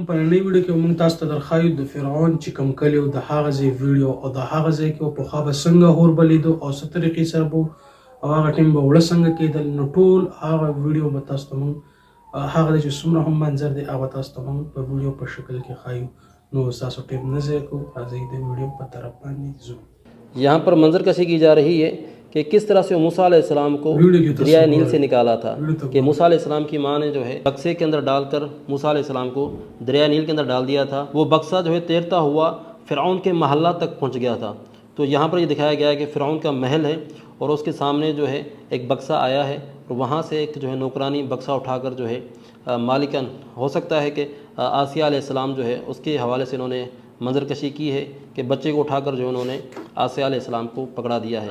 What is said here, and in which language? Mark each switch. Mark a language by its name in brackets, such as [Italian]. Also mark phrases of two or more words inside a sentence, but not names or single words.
[Pashto] په نړۍ ویډیو کې موږ تاسو ته درخایو د فرعون چې کوم کلی او د هغه ځای ویډیو او د هغه ځای کې په خوا به څنګه اور بلیدو او څه طریقې سره به او هغه ټیم به وړه څنګه کېدل. نو ټول هغه ویډیو به تاسو ته موږ هغه چې څومره هم منظر دی هغه تاسو ته موږ په ویډیو په شکل کې ښایو. نو تاسو ټیم نه ضایع کوو، راځئ د ویډیو په طرف باندې ځو. [Urdu] یہاں پر منظر کشی کی جا رہی ہے کہ کس طرح سے موسیٰ علیہ السلام کو دریا نیل سے نکالا تھا کہ موسیٰ علیہ السلام کی ماں نے جو ہے بکسے کے اندر ڈال کر موسیٰ علیہ السلام کو دریا نیل کے اندر ڈال دیا تھا. وہ بکسا جو ہے تیرتا ہوا فرعون کے محلہ تک پہنچ گیا تھا. تو یہاں پر یہ دکھایا گیا ہے کہ فرعون کا محل ہے اور اس کے سامنے جو ہے ایک بکسا آیا ہے اور وہاں سے ایک جو ہے نوکرانی بکسا اٹھا کر جو ہے مالکن ہو سکتا ہے کہ آسیہ علیہ السلام جو ہے اس کے حوالے سے انہوں نے منظر کشی کی ہے کہ بچے کو اٹھا کر جو انہوں نے آسیہ علیہ السلام کو پکڑا دیا ہے.